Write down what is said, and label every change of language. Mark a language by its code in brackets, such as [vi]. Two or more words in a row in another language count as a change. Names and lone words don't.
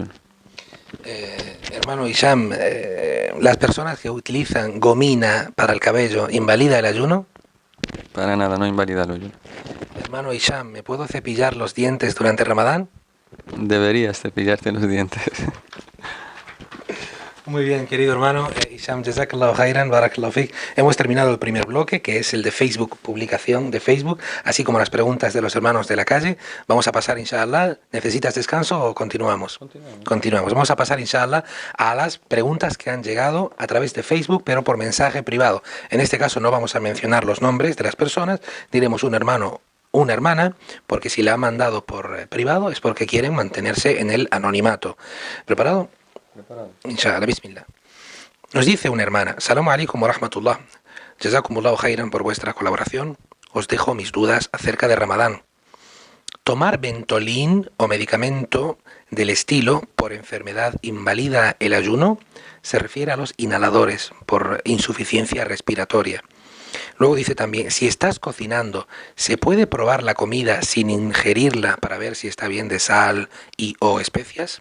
[es] Hermano Isham, ¿las personas que utilizan gomina para el cabello invalida el ayuno? Para nada, no invalida el ayuno. Hermano Isham, ¿me puedo cepillar los dientes durante Ramadán? Deberías cepillarte los dientes. Muy bien, querido hermano Isham, [ar] جزاك الله خيرا، بارك الله فيك. [es] Hemos terminado el primer bloque, que es el de Facebook, publicación de Facebook, así como las preguntas de los hermanos de la calle. Vamos a pasar, inshallah. ¿Necesitas descanso o continuamos? Continuamos. Vamos a pasar, inshallah, a las preguntas que han llegado a través de Facebook, pero por mensaje privado. En este caso no vamos a mencionar los nombres de las personas, diremos un hermano, una hermana, porque si la ha mandado por privado es porque quieren mantenerse en el anonimato. ¿Preparado? [ar] إن شاء الله، بسم الله. [es] Nos dice una hermana: [ar] السلام عليكم ورحمة الله. جزاكم الله خيرا [es] por vuestra colaboración. Os dejo mis dudas acerca de Ramadán. ¿Tomar Ventolin o medicamento del estilo por enfermedad invalida el ayuno? Se refiere a los inhaladores por insuficiencia respiratoria. Luego dice también: si estás cocinando, ¿se puede probar la comida sin ingerirla para ver si está bien de sal y o especias?